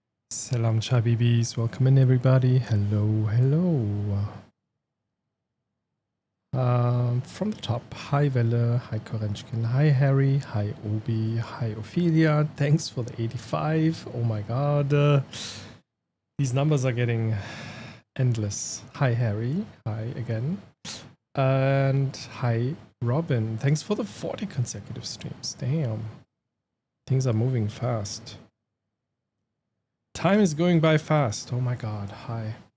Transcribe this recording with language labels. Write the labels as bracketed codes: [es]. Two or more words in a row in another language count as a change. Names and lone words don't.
[en] Salam Chabibis, welcome in everybody. Hello, hello. From the top, hi Welle, hi Korenchkin, hi Harry, hi Obi, hi Ophelia. Thanks for the 85. Oh my god. These numbers are getting endless. Hi Harry, hi again. And hi Robin. Thanks for the 40 consecutive streams. Damn. Things are moving fast. Time is going by fast. Oh my god. Hi.